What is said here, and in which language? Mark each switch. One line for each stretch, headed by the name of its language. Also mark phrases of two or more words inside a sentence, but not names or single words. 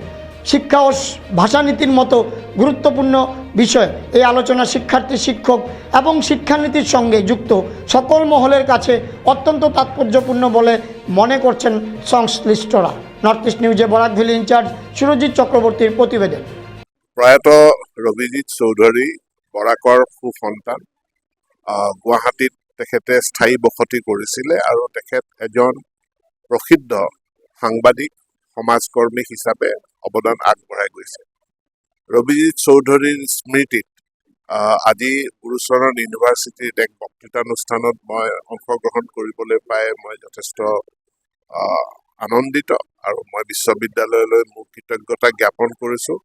Bangla: শিক্ষা ও ভাষানীতির মতো গুরুত্বপূর্ণ বিষয় এই আলোচনা শিক্ষার্থী, শিক্ষক এবং শিক্ষানীতির সঙ্গে যুক্ত সকল মহলের কাছে অত্যন্ত তাৎপর্যপূর্ণ বলে মনে করছেন সংশ্লিষ্টরা। নর্থ ইস্ট নিউজে বরাক ভ্যালি ইনচার্জ সুরজিৎ চক্রবর্তীর প্রতিবেদন।
Assamese: প্রয়াত ৰবিজিৎ চৌধুৰী বৰাকৰ সুসন্তান। গুৱাহাটীত তেখেতে স্থায়ী বসতি কৰিছিলে আৰু তেখেত এজন প্ৰসিদ্ধ সাংবাদিক, সমাজকৰ্মী হিচাপে অৱদান আগবঢ়াই গৈছে। ৰবিজিৎ চৌধুৰীৰ স্মৃতিত আজি গুৰুচৰণ ইউনিভাৰ্চিটিত এক বক্তৃতানুষ্ঠানত মই অংশগ্ৰহণ কৰিবলৈ পাই মই যথেষ্ট আনন্দিত আৰু মই বিশ্ববিদ্যালয়লৈ মোৰ কৃতজ্ঞতা জ্ঞাপন কৰিছোঁ।